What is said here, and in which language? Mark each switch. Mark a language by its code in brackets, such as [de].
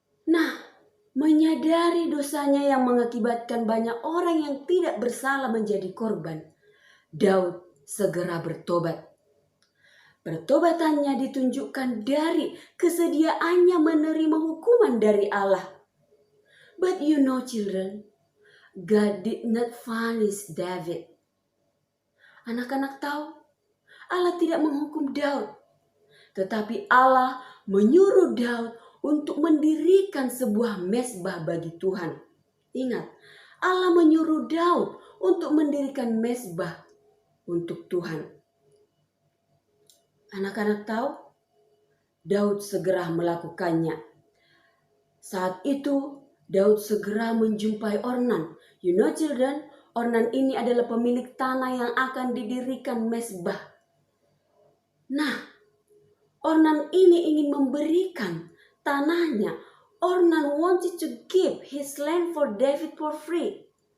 [id] Nah, menyadari dosanya yang mengakibatkan banyak orang yang tidak bersalah menjadi korban, Daud segera bertobat. Pertobatannya ditunjukkan dari kesediaannya menerima hukuman dari Allah. [en] But you know, children, God did not punish David. [id] Anak-anak tahu, Allah tidak menghukum Daud. Tetapi Allah menyuruh Daud untuk mendirikan sebuah mezbah bagi Tuhan. Ingat, Allah menyuruh Daud untuk mendirikan mezbah untuk Tuhan. Anak-anak tahu, Daud segera melakukannya. Saat itu, Daud segera menjumpai Ornan. [en] You know, children, [id] Ornan ini adalah pemilik tanah yang akan didirikan mezbah. Nah, Ornan ini ingin memberikan tanahnya. [en] Ornan wanted to give his land for David for free.